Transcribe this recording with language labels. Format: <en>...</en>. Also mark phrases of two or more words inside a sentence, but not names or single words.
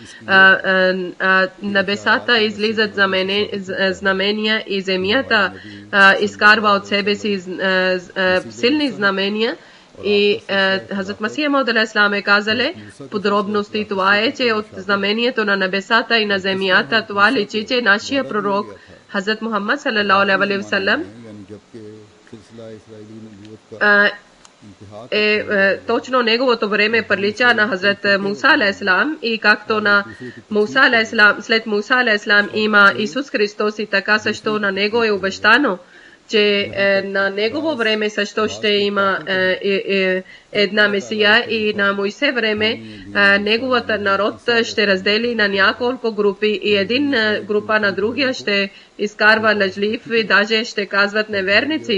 <bg>Небесата излизат знамения и земята изкарва от себе си силни знамения. И Хазрат Масих Мауд алейхиссалам е казале подробности. Това е, че от знамението на небесата и на земята това личи, че нашия пророк Хазрат Мухаммад</bg> <ar>صلى الله عليه وسلم</ar> <bg>точно неговото време прилича на Хазрат Муса алейхиссалам, и както на Муса алейхиссалам, след Муса алейхиссалам има Исус Христос, и така също на него е обещано, че на негово време също ще има една Месия, и на Моисе време неговата народ ще раздели на няколко групи и един група на другия ще изкарва лъжлив и даже ще казват неверници.</bg>